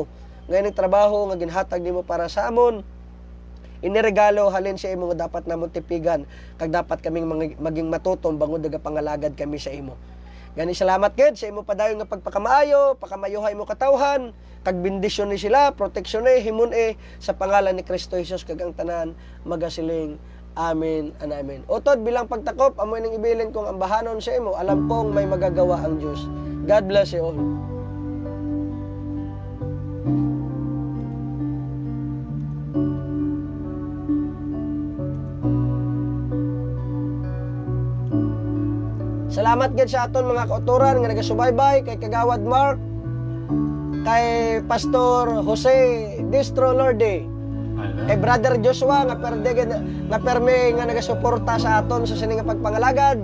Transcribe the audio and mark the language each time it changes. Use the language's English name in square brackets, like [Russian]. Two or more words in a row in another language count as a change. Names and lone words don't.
[Hiligaynon] Ngayon trabaho nga ginhatag nimo para sa amon, iniregalo halin sa imo nga dapat namon tipigan kag dapat kaming maging matutom bangod daga pangalagad kami sa imo. Gani salamat gid sa imo padayon nga pagpakamaayo, pakamayuhay mo katawhan, kag bendisyon ni sila, proteksyon ni himun sa pangalan ni Kristo Jesus kag ang tanan magasiling. [English] Amen and amen. Utod bilang pagtakop amo ning ibilin kong ambahanon sa imo, [Filipino] alam kong may magagawa ang Dios. [English] God bless you all. [Hiligaynon] Salamat gid sa aton mga kauturan nga nagasubaybay kay Kagawad Mark, kay Pastor Jose Distro Lorde, kay Brother Joshua nga perme nga nagasuporta sa aton sa sining nga pagpangalagad.